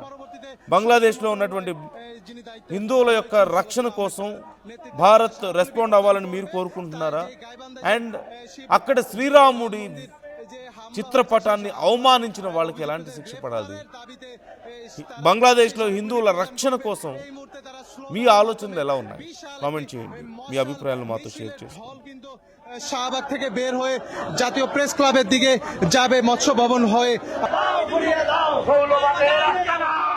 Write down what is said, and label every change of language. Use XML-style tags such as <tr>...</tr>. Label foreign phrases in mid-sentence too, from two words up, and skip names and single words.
<te>బంగ్లాదేశ్లో ఉన్నటువంటి హిందువుల యొక్క రక్షణ కోసం భారత్ రెస్పాండ్ అవ్వాలని మీరు కోరుకుంటున్నారా? అండ్ అక్కడ శ్రీరాముడి చిత్రపటాన్ని అవమానించిన వాళ్ళకి ఎలాంటి శిక్ష పడాలి? బంగ్లాదేశ్లో హిందువుల రక్షణ కోసం మీ ఆలోచనలు ఎలా ఉన్నాయి? కామెంట్ చేయండి. మీ అభిప్రాయాలను మాతో షేర్ చేసుకోండి.</te> <bn>শাহবাগ থেকে বের হয়ে জাতীয় প্রেস ক্লাবের দিকে যাবে মৎস্য ভবন হয়ে।</bn>